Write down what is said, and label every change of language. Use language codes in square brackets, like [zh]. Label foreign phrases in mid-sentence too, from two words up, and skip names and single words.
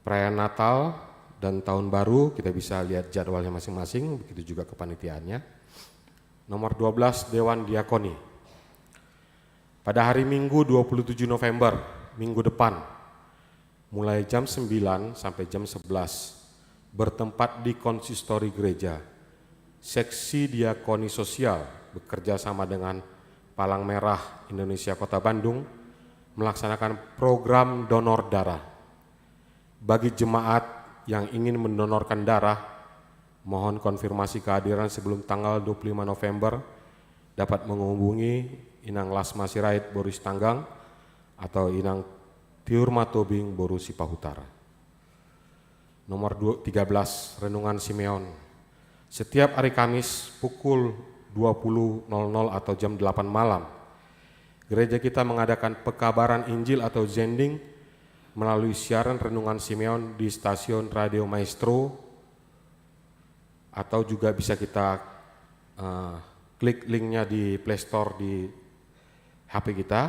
[id] Perayaan Natal dan Tahun Baru kita bisa lihat jadwalnya masing-masing, begitu juga kepanitiaannya. Nomor 12, Dewan Diakoni. Pada hari Minggu 27 November, minggu depan, mulai jam 9 sampai jam 11, bertempat di konsistori gereja, seksi diakoni sosial bekerja sama dengan Palang Merah Indonesia Kota Bandung melaksanakan program donor darah. Bagi jemaat yang ingin mendonorkan darah, mohon konfirmasi kehadiran sebelum tanggal 25 November dapat menghubungi Inang Lasma Sirait Boris Tanggang atau Inang Tiurma Tobing Boru Sipahutara. Nomor 13, Renungan Simeon. Setiap hari Kamis pukul 20.00 atau jam 8 malam, gereja kita mengadakan pekabaran Injil atau zending melalui siaran Renungan Simeon di stasiun Radio Maestro, atau juga bisa kita klik linknya di Play Store di HP kita.